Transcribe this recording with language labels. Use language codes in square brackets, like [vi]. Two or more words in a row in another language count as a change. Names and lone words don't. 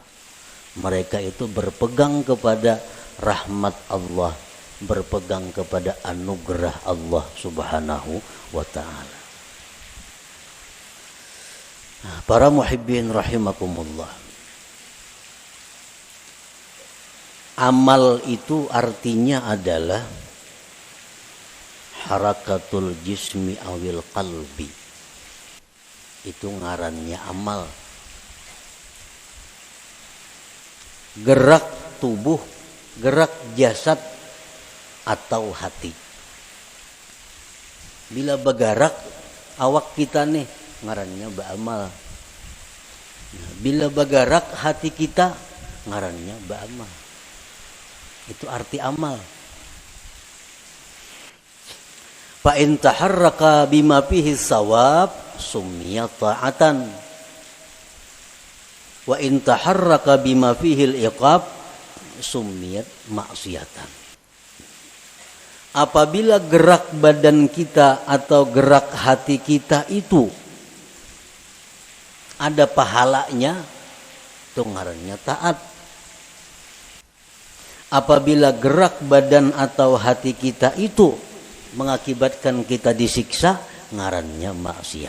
[id] Mereka itu berpegang kepada rahmat Allah, berpegang kepada anugerah Allah [ar] سبحانه وتعالى. [id] Nah, para muhibbin rahimakumullah. Amal itu artinya adalah [ar] حركة الجسم أو القلب. [bjn] Itu ngarannya amal. [id] Gerak tubuh, gerak jasad atau hati. [bjn] Bila bergerak awak kita nih, ngarannya beramal. Bila bergerak hati kita, ngarannya beramal. [id] Itu arti amal. [ar] فإن تحرك بما فيه ثواب سمي طاعة. وإن تحرك بما فيه العقاب سميت معصية. [bjn] Apabila gerak badan kita atau gerak hati kita itu ada pahalanya, itu ngarannya taat. Apabila gerak badan atau hati kita itu mengakibatkan kita disiksa, ngarannya maksiat.